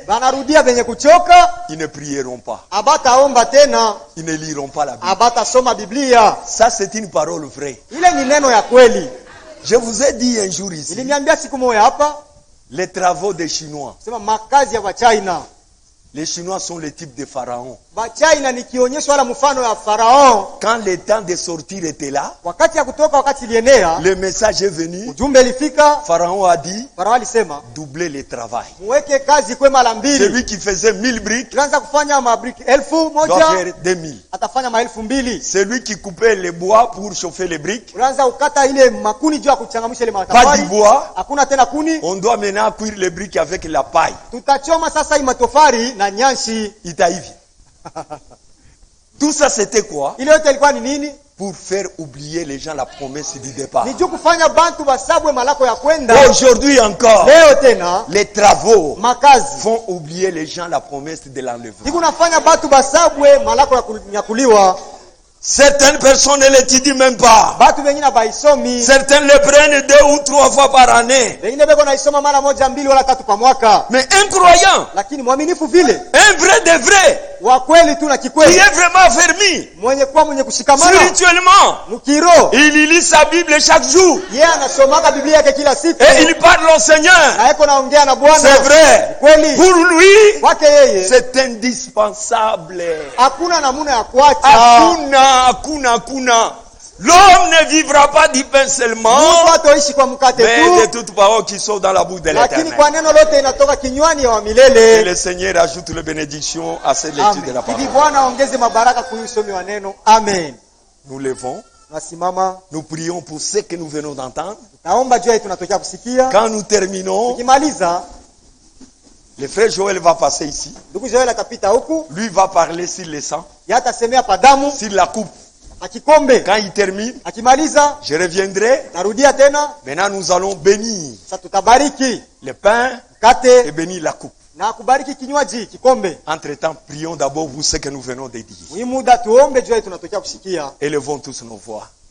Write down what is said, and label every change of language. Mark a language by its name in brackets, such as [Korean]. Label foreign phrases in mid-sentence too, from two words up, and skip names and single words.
[Swahili] banarudia benye kuchoka, [French] Ils ne prieront pas. [Swahili] abataomba tena, [French] Ils ne liront pas la Bible. [Swahili] abatasoma Biblia. [French] Ça, c'est une parole vraie. [Swahili] Ile ni neno ya kweli. [French] Je vous ai dit un jour ici, [Swahili] Niliniambia siku moja hapa, [French] les travaux des Chinois. [Swahili] sema makazi ya Wachina. [French] Les Chinois sont le type de pharaon. [Swahili] Wachina ni kionyesho wala mfano ya Farao. [French] Quand le temps de sortir était là, [Swahili] Wakati ya kutoka, wakati ilienea, [French] le message est venu. [Swahili] ujumbe ilifika, [French] Pharaon a dit, [Swahili] Farao alisema, [French] doubler le travail. [Swahili] muweke kazi kwe mara mbili. [French] Celui qui faisait 1000 briques [Swahili] Tunaanza kufanya mabriki 1000 [French] doit [Swahili] moja, [French] faire 2000. [Swahili] atafanya 2000. [French] Celui qui coupait les bois pour chauffer les briques, [Swahili] Unaanza ukata ile makuni juu ya kuchangamsha ile [French] pas [Swahili] matofali. [French] du bois. [Swahili] Hakuna tena kuni. [French] On doit maintenant cuire les briques avec la paille. [Swahili] Tutachoma sasa hii matofali na nyanshi. Itaïvi. [French] Tout ça c'était quoi? [Swahili] Ile yote ilikuwa ni nini? [French] Pour faire oublier les gens la promesse du départ. [Swahili] Ni juu kufanya bantu basabwe malako ya kwenda. [French] Aujourd'hui encore, [Swahili] Leo tena [French] les travaux [Swahili] makazi. [French] font oublier les gens la promesse de l'enlèvement. [Swahili] Siku nafanya batu basabwe malako ya kunyakuliwa. [French] Certaines personnes ne l'étudient même pas. [Swahili] Batu wengine baisomi. [French] Certains le prennent 2 ou 3 fois par année. [Swahili] Wengine beko naisoma mara moja, mbili wala tatu kwa mwaka. [French] Mais un croyant, [Swahili] Lakini mwaminifu vile, [French] un vrai de vrai, [Swahili] wa kweli tu na [French] qui [Swahili] kikweli, [French] est vraiment affermi [Swahili] mwenye kuwa mwenye kushikamana [French] spirituellement, [Swahili] mukiro, [French] il lit sa Bible chaque jour [Swahili] yeye anasomaka Biblia yake kila siku. [French] et il parle au Seigneur. [Swahili] Na yeko naongea na Bwana. [French] C'est vrai. [Swahili] Kweli. [French] Pour lui, [Swahili] Kwake yeye [French] c'est indispensable. [Swahili] hakuna namuna ya kuacha. Hakuna. [French] L'homme ne vivra pas du pain seulement, [Swahili] Mtu hatoishi kwa mkate [French] mais de [Swahili] tu, [French] toutes paroles qui sont dans la bouche de [Swahili] lakini [French] l'Éternel. [Swahili] kwa neno lote inatoka kinywani ya wa [French] Que [Swahili] milele. [French] le Seigneur ajoute les bénédictions à cette lecture de la [Swahili] Amen. Hivi [French] parole. [Swahili] Bwana aongeze mabaraka kwa usomi wa neno. Amen. [French] Nous levons, [Swahili] Nasimama, [French] nous prions pour ce que nous venons d'entendre. [Swahili] naomba jua hii tunatokea kusikia. [French] Quand nous terminons, [Swahili] Tukimaliza, [French] le frère Joël va passer ici. [Swahili] ndugu Joel atapita huku, [French] Lui va parler sur le sang, [Swahili] yeye atasemea pa damu, [French] sur la coupe. [Swahili] akikombe. [French] Quand il termine, [Swahili] Akimaliza, [French] je reviendrai. [Swahili] narudia tena, [French] Maintenant, nous allons bénir [Swahili] sasa tutabariki [French] le pain et [Swahili] mkate [French] bénir la coupe. [Swahili] na kubariki kinywaji, kikombe. [French] Entre-temps, prions d'abord vous ce que nous venons de dire. [Swahili] Hii muda tuombe jua hii tunatokea kusikia. [French] Élevons tous nos voix.